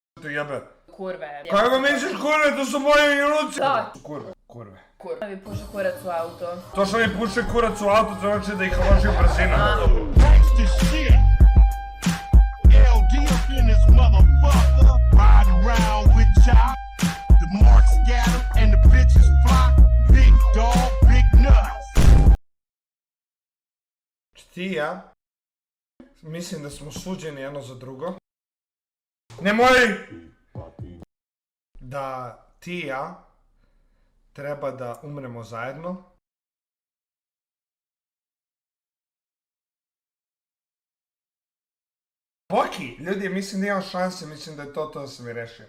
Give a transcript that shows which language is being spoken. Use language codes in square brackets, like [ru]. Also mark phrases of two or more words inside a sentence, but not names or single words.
[sr] jebe. Kurve. Kako misliš kurve, to su moje unuci? Da. Kurve, kurve. Kurve. Mi puše kurac u auto. To što mi puše kurac u auto, to znači da ih loži brzina. [en] Gangsta shit. LD up in this motherfucker. Ride around with y'all. The marks scatter and the bitches flock. Big dog, big nuts. [sr] Ti i ja, mislim da smo suđeni jedno za drugo. Nemoj! Da ti i ja treba da umremo zajedno. Boki, ljudi, mislim da imam šanse, mislim da je to da sam i rešio.